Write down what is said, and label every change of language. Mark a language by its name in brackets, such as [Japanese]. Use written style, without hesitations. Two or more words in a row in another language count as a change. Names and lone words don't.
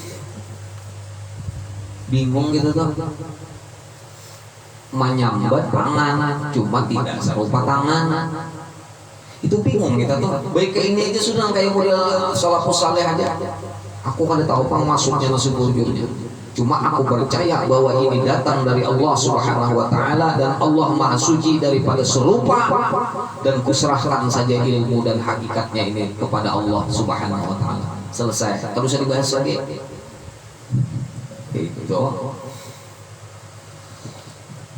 [Indonesian] Bingung gitu tuh. Menyambat tangan, cuma tidak serupa tangan. Itu bingung kita tuh. Baik ke ini aja sudah kayak model salafus saleh aja. [Banjar] Aku kada tahu apa maksudnya nasibujurnya. [Indonesian] Cuma aku percaya bahwa ini datang dari Allah [Arabic] سبحانه وتعالى [Indonesian] dan Allah Maha Suci daripada serupa, dan kuserahkan saja ilmu dan hakikatnya ini kepada Allah [Arabic] سبحانه وتعالى. [Indonesian] Selesai. Terus dibahas lagi. Itu.